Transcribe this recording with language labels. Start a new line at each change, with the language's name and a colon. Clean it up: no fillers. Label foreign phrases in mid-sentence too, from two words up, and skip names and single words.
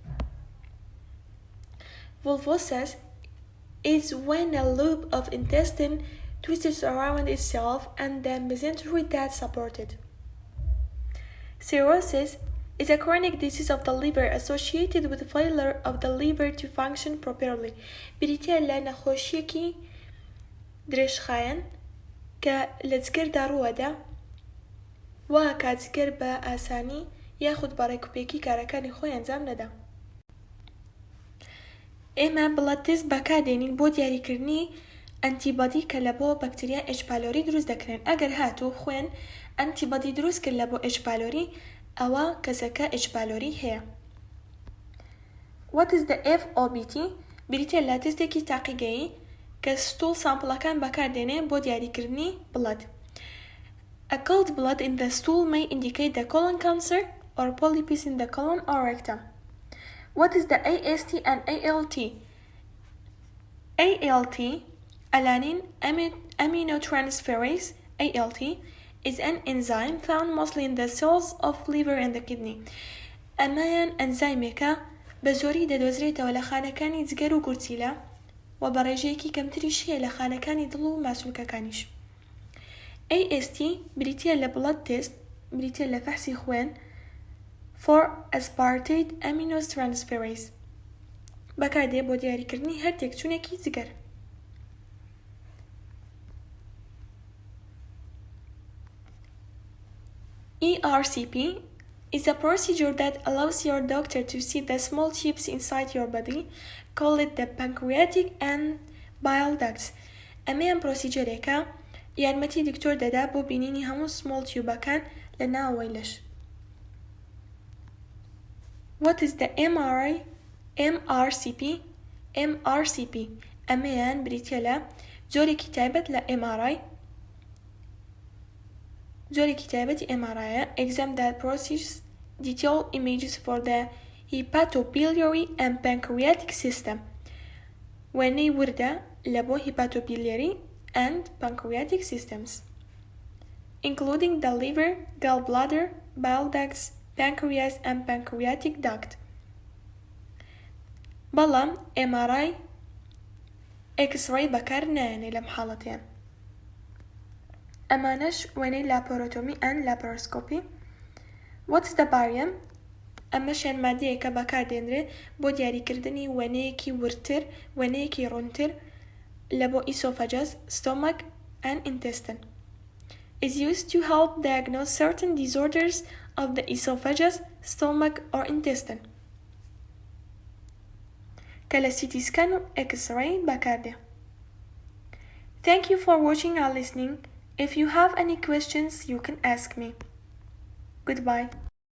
English: Vulvosis is when a loop of intestine twists around itself and the mesentery that support it. Cirrhosis is a chronic disease of the liver associated with failure of the liver to function properly.
Central Kurdish: بریتە لە نەخۆشیەکی درێژخایەن کە لە جگەردا ڕووەدا وا کاتجگەر بە ئاسانی یاخود بە ڕێکوپێکی کارەکانی خۆی ئەنجام نەدا. ئێمە
English: blood test
Central Kurdish: بەکاردێنین بۆ دیاریکردنی ئەنتیبادی کە لە بۆ بەکتریا H. pylori دروست دەکرێن. ئەگەر هاتوو خوێن ئەنتیبادی دروست کرد لە بۆ H. pylori ئەوە کەسەکە H. pylori هەیە.
English: What is the FOBT؟
Central Kurdish: بریتە لە تێستێکی تاقیگەیی کە
English: stool samples
Central Kurdish: بەکاردێنێ بۆ دیاریکردنی بڵەد.
English: A cold blood in the stool may indicate the colon cancer or polyps in the colon or rectum. What is the AST and ALT? ALT, alanine aminotransferase, ALT, is an enzyme found mostly in the cells of liver and the kidney.
Central Kurdish: ئەمایان ئەنزایمێکە بە زۆری دەدۆزرێتەوە لە خانەکانی جگەر و گورچیلە و بە ڕێژەیەکی کەمتریش هەیە لە خانەکانی دڵ و ماسوولکەکانیش. AST بریتە لە
English: blood test,
Central Kurdish: بریتە لە فەحسی خوێن
English: for aspartate aminotransferase
Central Kurdish: بەکاردێ بۆ دیاریکردنی هەر تێکچوونێکی جگەر.
English: ERCP is a procedure that allows your doctor to see the small tubes inside your body, call it the pancreatic and bile ducts.
Central Kurdish: ئەمەیان پرۆسیجەرێکە یارمەتی دکتۆر دەدا بۆ بینینی هەموو
English: small tubes
Central Kurdish: لە ناوەوەی لەش.
English: What is the MRCP؟
Central Kurdish: MRCP ئەمەیان بریتە لە جۆرێکی تایبەت لە MRI، جۆرێکی تایبەتی
English: MRI exam that processes detailed images for the hepatobiliary and pancreatic system.
Central Kurdish: وێنەی وردە لە بۆ
English: hepatobiliary and pancreatic systems, including the liver, gallbladder, bile ducts, pancreas and pancreatic duct.
Central Kurdish: بەڵام MRI X-ray بەکار نایێنێ لەم حاڵەتیان. ئەمانەش وێنەی
English: laparotomy and laparoscopy. What is the barium؟
Central Kurdish: ئەمەشیان مادەیەکە بەکاردێنرێت بۆ دیاریکردنی وێنەیەکی ورتر، وێنەیەکی ڕوونتر لە بۆ
English: esophagus, stomach and intestine. Is used to help diagnose certain disorders of the esophagus, stomach or intestine.
Central Kurdish: کە لە
English: CT scan
Central Kurdish: و X-ray بەکاردێ.
English: Thank you for watching or listening. If you have any questions, you can ask me. Goodbye.